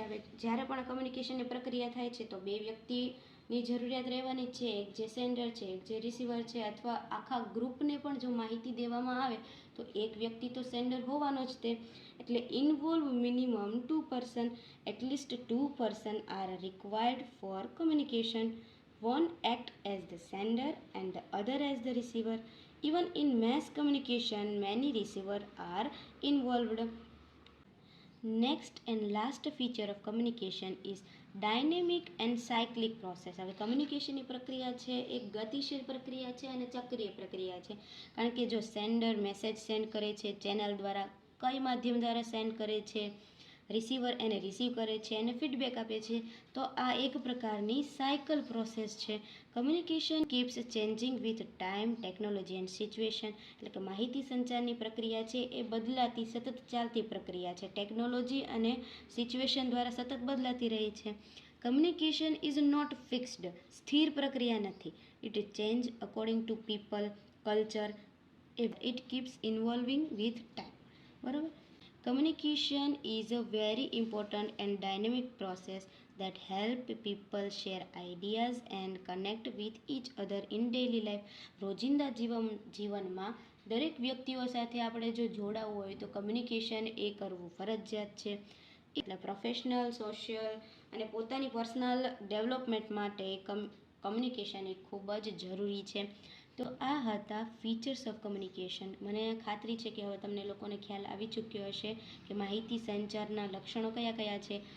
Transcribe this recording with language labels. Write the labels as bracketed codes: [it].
[gu] હવે જ્યારે પણ કમ્યુનિકેશનની પ્રક્રિયા થાય છે તો બે વ્યક્તિની જરૂરિયાત રહેવાની છે, એક જે સેન્ડર છે, એક જે રિસીવર છે, અથવા આખા ગ્રુપને પણ જો માહિતી દેવામાં આવે તો એક વ્યક્તિ તો સેન્ડર હોવાનો જ તે. [en] એટલે involve minimum 2 person, at least 2 person are required for communication. One act as the sender and the other as the receiver. Even in mass communication, many receivers are involved. Next and last feature of communication is dynamic and cyclic process. [gu] હવે કમ્યુનિકેશનની પ્રક્રિયા છે એક ગતિશીલ પ્રક્રિયા છે અને ચક્રીય પ્રક્રિયા છે. કારણ કે જો સેન્ડર મેસેજ સેન્ડ કરે છે ચેનલ દ્વારા, કઈ માધ્યમ દ્વારા સેન્ડ કરે છે, રિસીવર એને રિસીવ કરે છે અને ફીડબેક આપે છે, તો આ એક પ્રકારની સાયકલ પ્રોસેસ છે. [en] communication keeps changing with time, technology and situation, [gu] એટલે કે માહિતી સંચારની પ્રક્રિયા છે એ બદલાતી સતત ચાલતી પ્રક્રિયા છે, ટેકનોલોજી અને સિચ્યુએશન દ્વારા સતત બદલાતી રહી છે. [en] communication is not fixed, [gu] સ્થિર પ્રક્રિયા નથી. [en] It change according to people, culture, it keeps involving with time. [gu] બરાબર. [en] Communication is a very important and dynamic process that help people share ideas and connect with each other in daily life. [gu] રોજિંદા જીવનમાં દરેક વ્યક્તિઓ સાથે આપણે જો જોડાવું હોય તો કમ્યુનિકેશન એ કરવું ફરજિયાત છે. એટલે પ્રોફેશનલ, સોશિયલ અને પોતાની પર્સનલ ડેવલપમેન્ટ માટે કમ્યુનિકેશન એ ખૂબ જ જરૂરી છે. તો આ હતા ફીચર્સ ઓફ કમ્યુનિકેશન. મને ખાતરી છે કે હવે તમને લોકોને ખ્યાલ આવી ચૂક્યો હશે કે માહિતી સંચારના લક્ષણો કયા કયા છે.